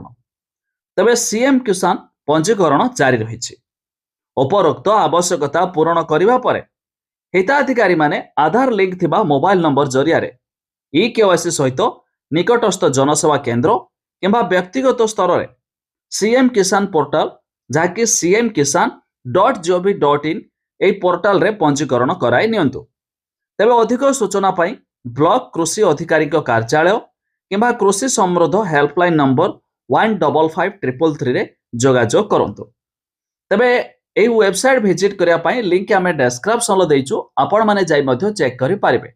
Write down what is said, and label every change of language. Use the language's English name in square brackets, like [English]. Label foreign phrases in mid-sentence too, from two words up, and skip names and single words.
[Odia] ତେବେ ସିଏମ୍ କିଷାନ ପଞ୍ଜୀକରଣ ଜାରି ରହିଛି। ଉପରୋକ୍ତ ଆବଶ୍ୟକତା ପୂରଣ କରିବା ପରେ ହିତାଧିକାରୀମାନେ ଆଧାର ଲିଙ୍କ ଥିବା [English] mobile number [Odia] ଜରିଆରେ ଇକେୱାଇସି ସହିତ ନିକଟସ୍ଥ ଜନସେବା କେନ୍ଦ୍ର କିମ୍ବା ବ୍ୟକ୍ତିଗତ ସ୍ତରରେ ସିଏମ୍ କିଷାନ ପୋର୍ଟାଲ, ଯାହାକି cmkisan.gov.in, ଏହି ପୋର୍ଟାଲରେ ପଞ୍ଜୀକରଣ କରାଇ ନିଅନ୍ତୁ। ତେବେ ଅଧିକ ସୂଚନା ପାଇଁ ବ୍ଲକ କୃଷି ଅଧିକାରୀଙ୍କ କାର୍ଯ୍ୟାଳୟ କିମ୍ବା କୃଷି ସମୃଦ୍ଧ [English] helpline number [Odia] 155333ରେ ଯୋଗାଯୋଗ କରନ୍ତୁ। ତେବେ ଏହି [English] website visit [Odia] କରିବା ପାଇଁ ଲିଙ୍କ ଆମେ ଡେସ୍କ୍ରିପ୍ସନରେ ଦେଇଛୁ, ଆପଣମାନେ ଯାଇ ମଧ୍ୟ ଚେକ୍ କରିପାରିବେ।